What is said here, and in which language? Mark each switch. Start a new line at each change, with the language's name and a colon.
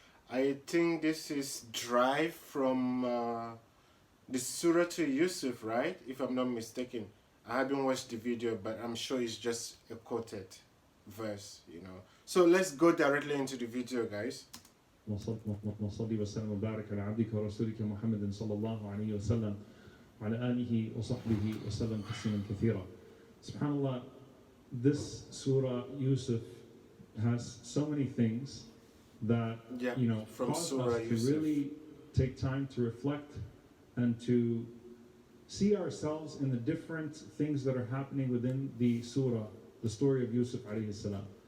English: I think this is derived from the surah to Yusuf, right, if I'm not mistaken. I haven't watched the video, but I'm sure it's just a quoted verse, you know. So let's go directly into the video, guys.
Arabic: وصلي وسلم وبارك على عبدك ورسولك محمد صلى الله عليه وسلم وعلى آله وصحبه وسلم تسليما كثيرا.
English: SubhanAllah, this surah Yusuf has so many things that cause us to really take time to reflect and to see ourselves in the different things that are happening within the surah, the story of Yusuf alayhi salam.